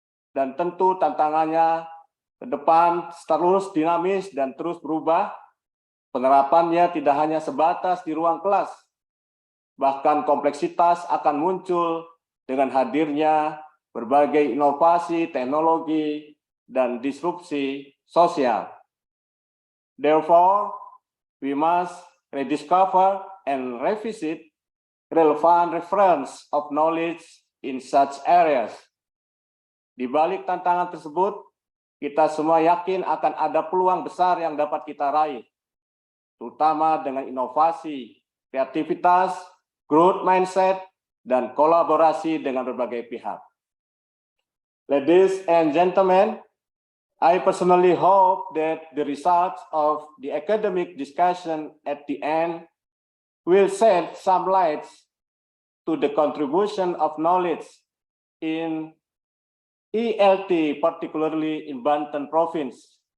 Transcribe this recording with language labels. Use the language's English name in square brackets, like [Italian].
[Indonesian] Dan tentu tantangannya ke depan terus dinamis dan terus berubah. Penerapannya tidak hanya sebatas di ruang kelas, bahkan kompleksitas akan muncul dengan hadirnya berbagai inovasi, teknologi, dan disrupsi sosial. [English] Therefore, we must rediscover and revisit relevant reference of knowledge in such areas. [Indonesian] Di balik tantangan tersebut, kita semua yakin akan ada peluang besar yang dapat kita raih, terutama dengan inovasi, kreativitas, growth mindset, dan kolaborasi dengan berbagai pihak. [English] Ladies and gentlemen, I personally hope that the results of the academic discussion at the end will shed some light to the contribution of knowledge in ELT, particularly in Banten province.